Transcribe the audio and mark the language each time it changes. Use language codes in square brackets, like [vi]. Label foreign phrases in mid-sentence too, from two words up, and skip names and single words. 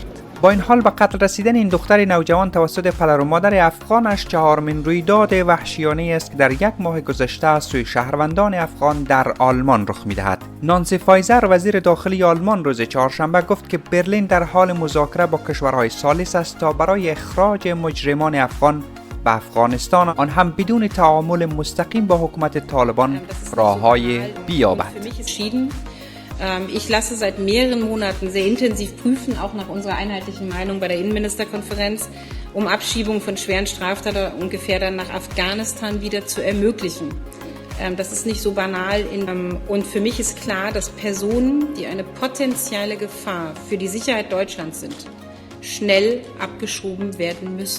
[fa] با این حال به قتل رسیدن این دختر نوجوان توسط پدر و مادر افغانش چهارمین رویداد وحشیانه است که در یک ماه گذشته از سوی شهروندان افغان در آلمان رخ می‌دهد. نانسی فایزر وزیر داخلی آلمان روز چهارشنبه گفت که برلین در حال مذاکره با کشورهای ثالث است تا برای اخراج مجرمان افغان به افغانستان، آن هم بدون تعامل مستقیم با حکومت طالبان، راه‌های بیابد. [de] Ich lasse seit mehreren Monaten sehr intensiv prüfen, auch nach unserer einheitlichen Meinung bei der Innenministerkonferenz, Abschiebung von schweren Straftätern und Gefährdern nach Afghanistan wieder zu ermöglichen. Das ist nicht so banal. Und für mich ist klar, dass Personen, die eine potenzielle Gefahr für die Sicherheit Deutschlands sind, schnell abgeschoben werden müssen.